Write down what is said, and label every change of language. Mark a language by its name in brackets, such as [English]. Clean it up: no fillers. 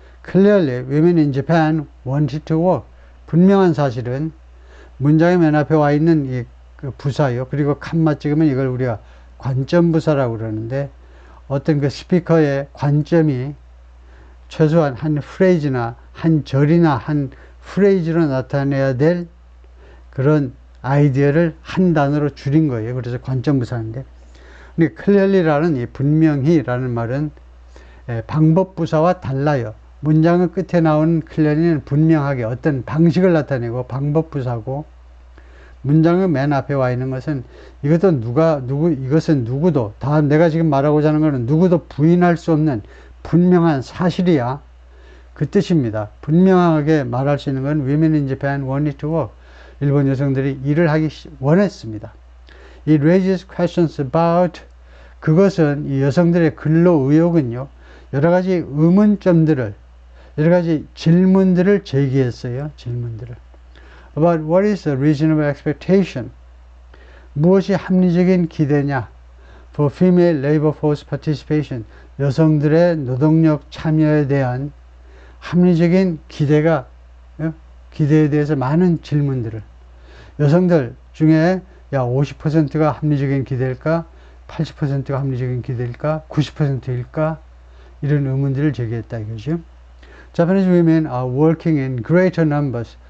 [English] Clearly, women in Japan wanted to work. [Korean] 분명한 사실은 문장의 맨 앞에 와 있는 이 부사요. 그리고 칸마 찍으면 이걸 우리가 관점 부사라고 그러는데, 어떤 그 스피커의 관점이 최소한 한 프레이즈나 한 절이나 한 프레이즈로 나타내야 될 그런 아이디어를 한 단어로 줄인 거예요. 그래서 관점 부사인데, 근데 clearly라는 이 분명히라는 말은 방법 부사와 달라요. 문장의 끝에 나오는 clearly는 분명하게 어떤 방식을 나타내고 방법 부사고, 문장의 맨 앞에 와 있는 것은 이것은 누구도, 다 내가 지금 말하고자 하는 것은 누구도 부인할 수 없는 분명한 사실이야. 그 뜻입니다. 분명하게 말할 수 있는 건 women in Japan wanted to work. 일본 여성들이 일을 하기 원했습니다. [English] It raises questions about. [Korean] 그것은 이 여성들의 근로 의욕은요, 여러 가지 의문점들을, 여러 가지 질문들을 제기했어요. 질문들을. [English] About what is a reasonable expectation? [Korean] 무엇이 합리적인 기대냐? [English] For female labor force participation. [Korean] 여성들의 노동력 참여에 대한 합리적인 기대에 대해서 많은 질문들을. 여성들 중에 50%가 합리적인 기대일까? 80%가 합리적인 기대일까? 90%일까? 이런 의문들을 제기했다 이거죠. [English] Japanese women are working in greater numbers.